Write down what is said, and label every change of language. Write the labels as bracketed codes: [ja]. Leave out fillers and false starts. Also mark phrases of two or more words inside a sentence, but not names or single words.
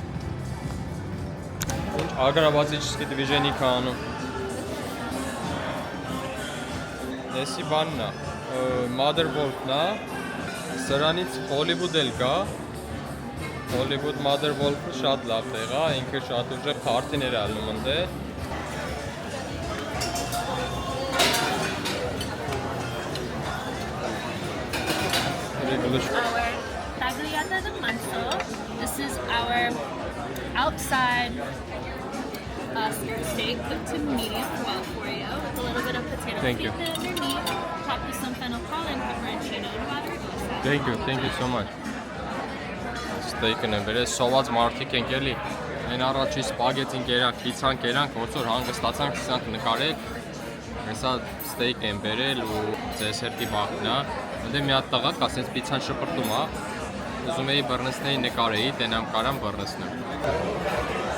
[ru] Агробатический движение [hy] անում Էսի բանն է Mother Wolf-ն է Սրանից Hollywood էլ կա Hollywood Mother Wolf-ը շատ լավ տեղ է ինքը շատ ուժեղ փարթիներ է ալնում ընդ [en] Our tagliata de manso. This is our outside steak cooked to medium well for you with a little bit of potato Thank you. pita underneath, topped with some fennel pollen, pepperoncino, and water. Thank you so much [hy] Steak-ն եմ վերել, սոված մարդիկ ենք էլի Այն առաջի սպագետին կերանք, պիցան կերանք, ոնց որ հանգստացանք, սկսանք նկարեք Հեսա steak եմ վերել ու դեսերտի բախն է Ընդե մի հատ տղա կա, սենց պիցան շպրտում է Ուզում էի բռնցնեի նկարեի, տենամ կարամ բռնցնեմ